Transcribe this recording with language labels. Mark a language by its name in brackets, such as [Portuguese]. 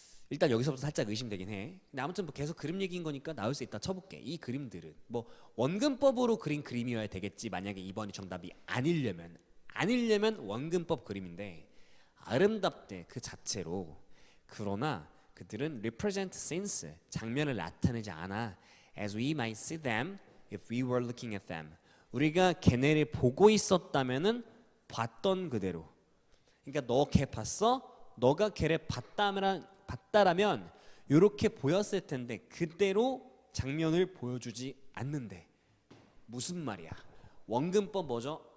[Korean] 일단 여기서부터 살짝 의심되긴 해. 근데 아무튼 뭐 계속 그림 얘기인 거니까 나올 수 있다 쳐볼게. 이 그림들은 뭐 원근법으로 그린 그림이어야 되겠지. 만약에 2번이 정답이 아니려면 원근법 그림인데 아름답대 그 자체로. 그러나 그들은 [English] represent scenes, [Korean] 장면을 나타내지 않아. [English] As we might see them if we were looking at them. [Korean] 우리가 걔네를 보고 있었다면은 봤던 그대로. 그러니까 너 걔 봤어? 너가 걔를 봤다라면 이렇게 보였을 텐데 그대로 장면을 보여주지 않는데. 무슨 말이야? 원근법 뭐죠?